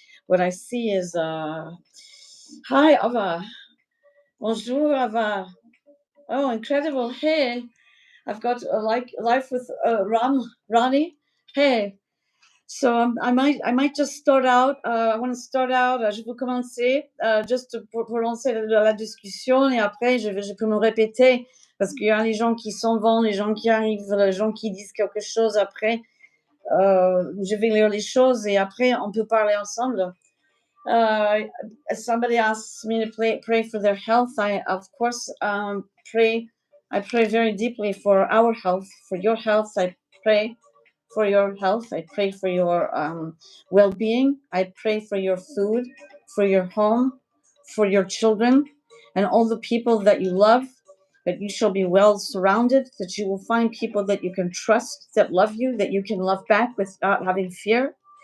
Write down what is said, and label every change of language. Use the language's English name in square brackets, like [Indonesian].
[English] What I see is, hi, Ava. Bonjour, Ava. Oh, incredible. Hey, I've got a life with Ronnie. Hey, so I might just start out. I want to start out. [French] Je peux commencer juste pour lancer la discussion et après je peux me répéter parce qu'il y a les gens qui s'en vont, les gens qui arrivent, les gens qui disent quelque chose après. Je vais lire les choses et après on peut parler ensemble. [English] Somebody asked me to pray for their health. I, of course, pray. I pray very deeply for our health, for your health. I pray for your health. I pray for your well-being. I pray for your food, for your home, for your children, and all the people that you love, that you shall be well surrounded, that you will find people that you can trust, that love you, that you can love back without having fear.